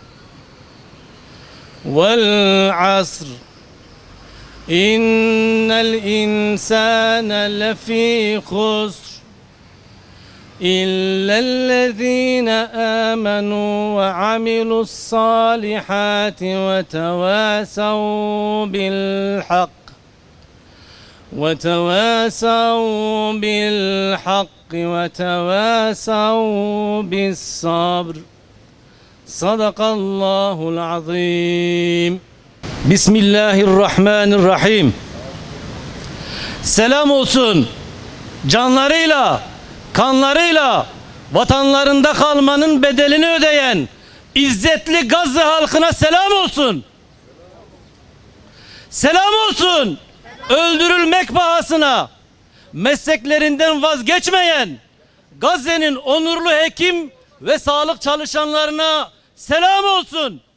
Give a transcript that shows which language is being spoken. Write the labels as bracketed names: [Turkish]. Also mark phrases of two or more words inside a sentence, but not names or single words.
[Arabic] والعصر. إن الإنسان لفي خسر. إلا الذين آمنوا وعملوا الصالحات وتواصوا بالحق. وتواصوا بالحق وتواصوا بالصبر صدق الله العظيم. بسم الله الرحمن الرحيم. [Turkish] Selam olsun canlarıyla, kanlarıyla vatanlarında kalmanın bedelini ödeyen izzetli Gazze halkına selam olsun. Selam olsun. Öldürülmek pahasına mesleklerinden vazgeçmeyen Gazze'nin onurlu hekim ve sağlık çalışanlarına selam olsun.